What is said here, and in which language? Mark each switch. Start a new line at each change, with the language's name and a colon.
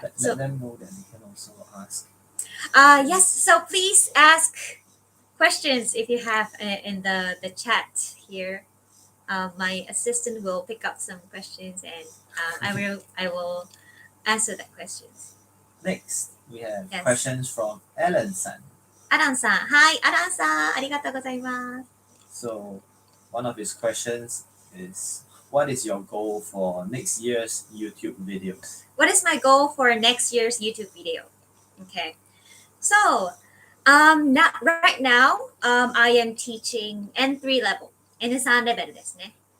English: Let them know that they can also ask. Yes, so please ask questions if you have in the chat here. My assistant will pick up some questions and I will answer the questions. Next, we have Yes. questions from Alan-san.
Japanese: アランさん、はい、アランさん、ありがとうございます。
English: So, one of his questions is, what is your goal for next year's YouTube videos? What is my goal for next year's YouTube video? Okay, so right now I am teaching N3 level,
Japanese: N3 レベルですね。